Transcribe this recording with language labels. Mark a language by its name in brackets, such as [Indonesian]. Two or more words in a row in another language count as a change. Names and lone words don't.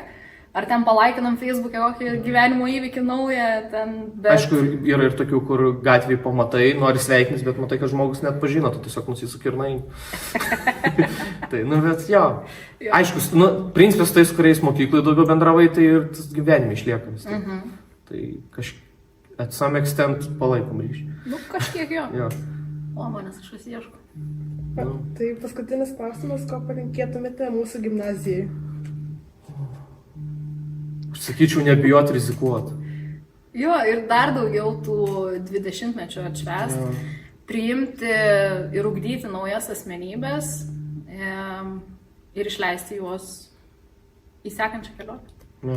[Lithuanian] Ar ten palaikinam Facebook'e kokį gyvenimo įvykį naują, ten... Bet... Aišku, yra ir tokių, kur gatvėje pamatai, nori sveikinis, bet matai, kad žmogus net pažino, tu tiesiog nusisuki ir naini. Tai, bet jo. Aišku, principas tais, kuriais mokyklai daugiau bendravai, tai ir tas gyvenime išlieka vis tiek. Tai [English] at some extent [Lithuanian] palaikom ryšį. Kažkiek jo. Jo. O, manęs kažkas ieško. Tai paskutinis klausimas, ko palinkėtumėte mūsų gimnazijai? Sakyčiau, nebijot rizikuoti. Jo, ir dar daugiau tų 20-mečio atšvęst, priimti ir ugdyti naujas asmenybės ir išleisti juos į sekančią kelionę.